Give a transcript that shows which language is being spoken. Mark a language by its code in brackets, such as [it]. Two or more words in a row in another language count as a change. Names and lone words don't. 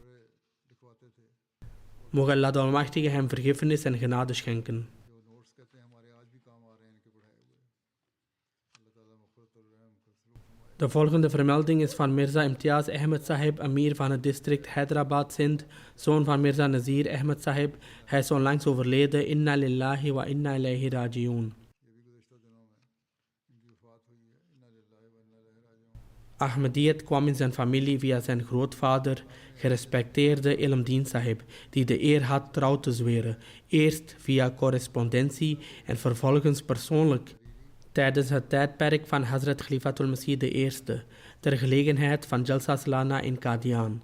[nl] Mogen Allah de Almachtige hem vergiffenis en genade schenken. De volgende vermelding is van Mirza Imtiaz Ahmed Sahib, Amir van het district Hyderabad Sindh, zoon van Mirza Nazir Ahmed Sahib. Hij is onlangs overleden. [ar] إنا لله وإنا إليه راجعون. [nl] Ahmadiyyat kwam in zijn familie via zijn grootvader, gerespecteerde Ilmdin Sahib, die de eer had trouw te zweren, eerst via correspondentie en vervolgens persoonlijk, tijdens het tijdperk van Hazrat Khalifatul Masih I, ter gelegenheid van Jalsa Salana in Qadian.